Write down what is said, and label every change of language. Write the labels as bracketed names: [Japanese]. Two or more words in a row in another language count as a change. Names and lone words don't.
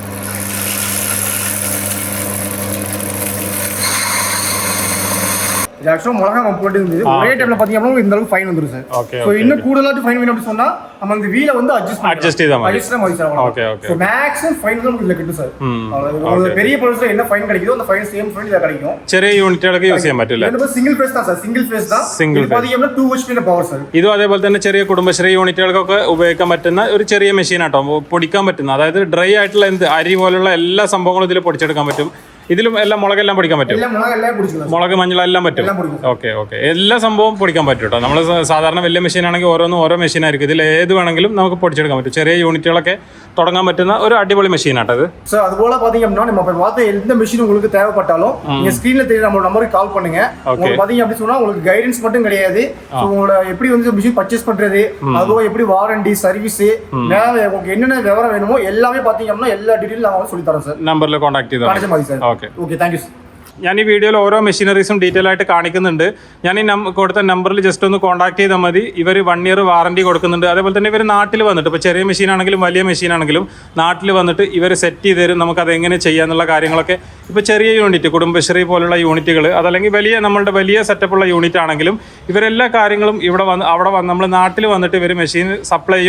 [Tamil] ஆக்சுவலாக மிளகா நம்ம போட்டு இருந்தது ஒரே டைம்ல பாத்தீங்கன்னா இந்த அளவுக்கு ஃபைன் வந்துரும் சார். ஸோ இன்னும் கூடுதலாக ஃபைன் வேணும் அப்படி சொன்னா நம்ம அந்த வீலை வந்து அட்ஜஸ்ட் செய்த மாதிரி சார். ஓகே. ஸோ மேக்ஸிமம் ஃபைன் தான் உங்களுக்கு கிட்டும் சார். ஒரு பெரிய பொருள்ல என்ன ஃபைன் கிடைக்குதோ அந்த ஃபைன் சேம் ஃபைன் இதில் கிடைக்கும். [Malayalam] ചെറിയ യൂണിറ്റുകളൊക്കെ യൂസ് ചെയ്യാൻ പറ്റില്ല. ഇത് [English] single phase [Tamil] தான் சார். [English] single phase [Tamil] தான். പാത്തീங்கன்னா 2 HP പവർ സാർ. [Malayalam] ഇതും അതേപോലെ തന്നെ ചെറിയ കുടുംബശ്രീ യൂണിറ്റുകൾക്കൊക്കെ ഉപയോഗിക്കാൻ പറ്റുന്ന ഒരു ചെറിയ മെഷീൻ ആട്ടോ. പൊടിക്കാൻ പറ്റുന്ന, അതായത് ഡ്രൈ ആയിട്ടുള്ള എന്ത് അരി പോലുള്ള എല്ലാ സംഭവങ്ങളും ഇതിൽ പൊടിച്ചെടുക്കാൻ പറ്റും. ഇതിലും എല്ലാം മുളകെല്ലാം പൊടിക്കാൻ പറ്റും? എല്ലാം മുളകെല്ലാം പൊടിച്ചു, മുളക് മഞ്ഞളെല്ലാം പറ്റും. ഓക്കെ ഓക്കെ, എല്ലാ സംഭവം പൊടിക്കാൻ പറ്റും കേട്ടോ. നമ്മൾ സാധാരണ വലിയ മെഷീൻ ആണെങ്കിൽ ഓരോന്നും ഓരോ മെഷീനായിരിക്കും. ഇതിൽ ഏത് വേണമെങ്കിലും നമുക്ക് പൊടിച്ചെടുക്കാൻ പറ്റും. ചെറിയ യൂണിറ്റുകളൊക്കെ തുടങ്ങാൻ പറ്റുന്ന ഒരു അടിപൊളി മെഷീനാട്ടോ ഇത്. [Tamil] ஸோ அது போல பாத்தீங்க அப்படின்னா நம்ம இப்ப பார்த்த எந்த மிஷின் உங்களுக்கு தேவைப்பட்டாலும் நீங்க ஸ்கிரீன்ல தெரிய நம்ம நம்பருக்கு கால் பண்ணுங்க. உங்களுக்கு பாத்தீங்க அப்படி சொன்னா உங்களுக்கு கைடன்ஸ் மட்டும் கிடையாது, உங்களோட எப்படி வந்து மிஷின் பர்ச்சேஸ் பண்றது, அதுவும் எப்படி [English] warranty service, [Tamil] மேல உங்களுக்கு என்னென்ன விவரம் வேணுமோ எல்லாமே பாத்தீங்க அப்படின்னா எல்லா டீடைலும் நான் சொல்லி தரேன் சார். [Malayalam] നമ്പറിൽ കോൺടാക്ട് ചെയ്താൽ. ഓക്കെ ഓക്കെ, [English] thank you. [Malayalam] ഞാൻ ഈ വീഡിയോയിൽ ഓരോ മെഷീനറീസും ഡീറ്റെയിൽ ആയിട്ട് കാണിക്കുന്നുണ്ട്. ഞാൻ ഈ കൊടുത്ത നമ്പറിൽ ജസ്റ്റ് ഒന്ന് കോൺടാക്ട് ചെയ്താൽ മതി. ഇവർ 1 [English] year warranty [Malayalam] കൊടുക്കുന്നുണ്ട്. അതേപോലെ തന്നെ ഇവർ നാട്ടിൽ വന്നിട്ട് ഇപ്പോൾ ചെറിയ മെഷീനാണെങ്കിലും വലിയ മെഷീനാണെങ്കിലും നാട്ടിൽ വന്നിട്ട് ഇവർ സെറ്റ് ചെയ്ത് തരും. നമുക്കത് എങ്ങനെ ചെയ്യാന്നുള്ള കാര്യങ്ങളൊക്കെ ഇപ്പോൾ ചെറിയ യൂണിറ്റ്, കുടുംബശ്രീ പോലുള്ള യൂണിറ്റുകൾ, അതല്ലെങ്കിൽ നമ്മളുടെ വലിയ സെറ്റപ്പുള്ള യൂണിറ്റ് ആണെങ്കിലും ഇവരെല്ലാ കാര്യങ്ങളും അവിടെ നമ്മൾ നാട്ടിൽ വന്നിട്ട് ഇവർ മെഷീൻ സപ്ലൈ ചെയ്യും.